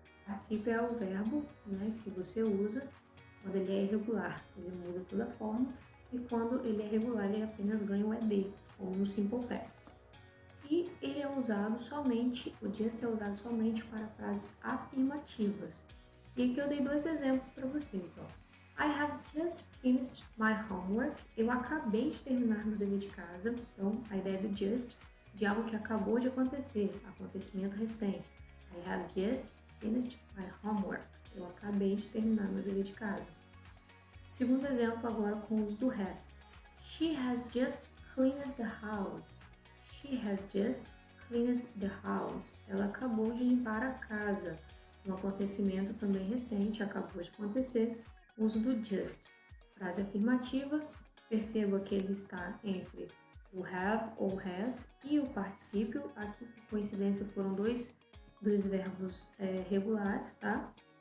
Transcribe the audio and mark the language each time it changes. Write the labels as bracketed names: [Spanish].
[Portuguese] O particípio é o verbo que você usa quando ele é irregular, ele muda toda a forma, e quando ele é regular, ele apenas ganha o ed, como no simple past. E ele é usado somente, o just é usado somente para frases afirmativas. E aqui eu dei dois exemplos para vocês, ó. [English] I have just finished my homework. [Portuguese] Eu acabei de terminar meu dever de casa. Então, a ideia do just, de algo que acabou de acontecer, acontecimento recente. [English] I have just finished my homework. [Portuguese] Eu acabei de terminar meu dever de casa. Segundo exemplo agora com o uso do has. [English] She has just cleaned the house. She has just cleaned the house. [Portuguese] Ela acabou de limpar a casa. Um acontecimento também recente, acabou de acontecer. Uso do just. Frase afirmativa. Perceba que ele está entre o have ou has e o particípio. Aqui, por coincidência, foram dois verbos regulares, tá?